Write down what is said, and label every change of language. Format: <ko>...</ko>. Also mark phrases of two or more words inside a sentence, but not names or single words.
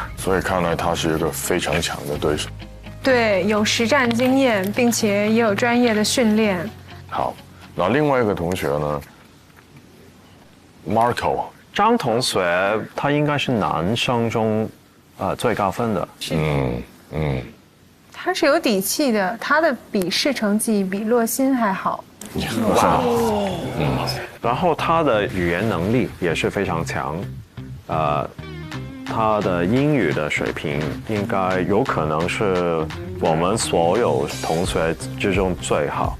<zh>所以看來他是一個非常強的對手。對，有實戰經驗，並且也有專業的訓練。好，那另外一個同學呢 ？Marco，張同學，他應該是男生中最高分的。他是有底气的，他的笔试成绩比洛欣还好。哇，然后他的语言能力也是非常强，他的英语的水平应该有可能是我们所有同学之中最好。</zh>